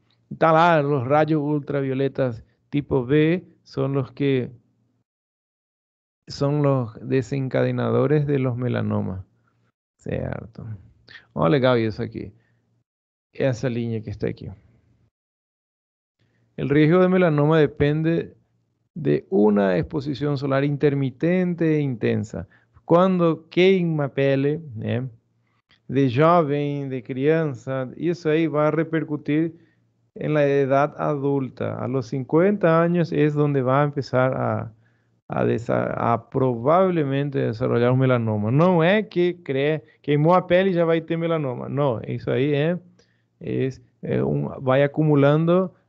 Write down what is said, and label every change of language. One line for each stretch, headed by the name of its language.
Spanish: Los rayos ultravioletas tipo B son son los desencadenadores de los melanomas. Cierto.
Portuguese: Olha legal isso aqui. Essa linha que está aquí.
Spanish: El riesgo de melanoma depende de una exposición solar intermitente e intensa.
Portuguese: Cuando queima a pele, de jovem, de criança, isso aí vai repercutir
Spanish: en la edad adulta. A los 50 años es donde va a empezar a probablemente desarrollar un melanoma. No es que
Portuguese: queimou a pele
Spanish: y ya va a ter melanoma. No, eso ahí va acumulando